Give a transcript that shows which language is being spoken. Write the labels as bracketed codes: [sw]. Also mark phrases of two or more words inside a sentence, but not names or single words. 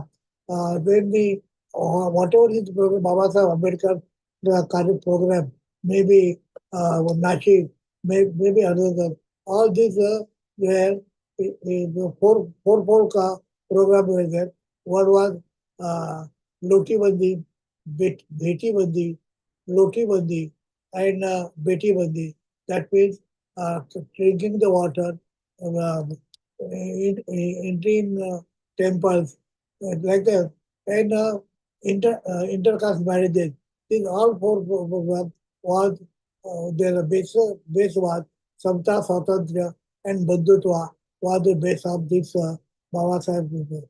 [en] When the whatever is program, Baba Sahib Ambedkar current program, maybe Nashik, maybe another, all these were the four program were there. One was uh, Loti Bandi, Beti Bandi, Loti Bandi, and Beti Bandi. That means drinking the water, entering temples, like that, and intercaste marriages. These all four programs was their base was Samta Swatantra and Bandhutva was the base of this Baba Sahib movement.